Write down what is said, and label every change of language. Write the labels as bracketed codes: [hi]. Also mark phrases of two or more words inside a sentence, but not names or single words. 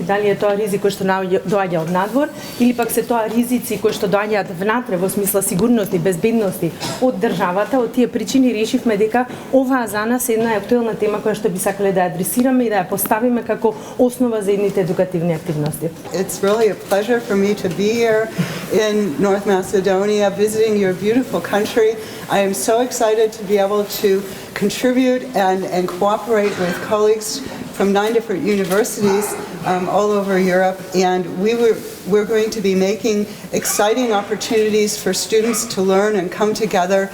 [mk] Дали е тоа ризик кој што доаѓа од надвор или пак се тоа ризици кои што доаѓаат внатре во смисла сигурност и безбедности од државата. Од тие причини решивме дека оваа за нас е една актуелна тема која што би сакале да ја адресираме и да ја поставиме како основа за едните едукативни активности. [en] It's really a pleasure for me to be here in North Macedonia visiting your beautiful country. I am so excited to be able to contribute and cooperate with colleagues from 9 different universities all over Europe, and we're going to be making exciting opportunities for students to learn and come together.